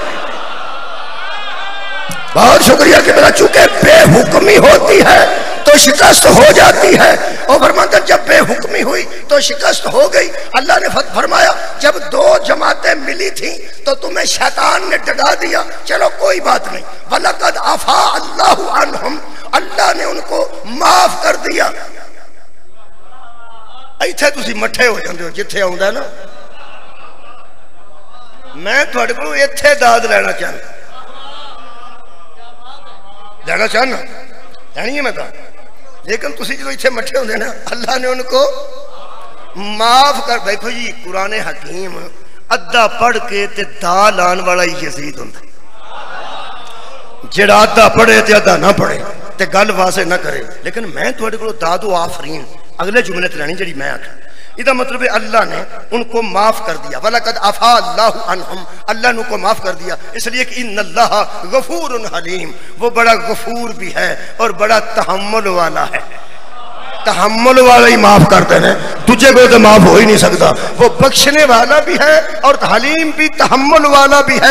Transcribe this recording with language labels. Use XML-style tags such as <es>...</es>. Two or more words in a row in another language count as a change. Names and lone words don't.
<ur>بہت شکریہ کہ میرا، چونکہ بے حکمی ہوتی ہے تو شکست ہو جاتی ہے، اور فرماتا جب بے حکمی ہوئی تو شکست ہو گئی۔ اللہ نے فرمایا جب 2 جماعتیں ملی تھیں تو تمہیں شیطان نے ڈگا دیا، چلو کوئی بات نہیں،</ur> <ar>وَلَقَدْ عَفَا اللَّهُ عَنْهُمْ،</ar> <ur>اللہ نے ان کو معاف کر دیا۔</ur> <pa>ایتھے تسی مٹھے ہو جاندے ہو، جتھے آؤندا ہے نا، میں تھوڑے کو ایتھے داد لینا چاہنا جانی ہے میں کہا، لیکن تسی جو ایتھے مٹھے ہوندے نا،</pa> <ur>اللہ نے ان کو معاف کر۔</ur> <pa>دیکھو جی قرآن حکیم ادھا پڑھ کے تے دا لان والا یزید ہوندا، جڑا ادھا پڑھے تے ادھا نہ پڑھے تے گل واضح نہ کرے۔ لیکن میں تھوڑے کو داد و آفرین اگلے جملے تے لینی جڑی میں آکھا،</pa> <ur>یہ مطلب ہے اللہ نے ان کو معاف کر دیا۔</ur> <ar>وَلَقَدْ عَفَا اللَّهُ عَنْهُمْ،</ar> <ur>اللہ نے ان کو معاف کر دیا، اس لیے کہ</ur> <ar>ان اللہ غفور حلیم،</ar> <ur>وہ بڑا غفور بھی ہے اور بڑا تحمل والا ہے۔ تحمل والا ہی معاف کرتے ہیں، تجھے کوئی تو معاف ہو ہی نہیں سکتا۔ وہ بخشنے والا بھی ہے اور حلیم بھی، تحمل والا بھی ہے۔</ur>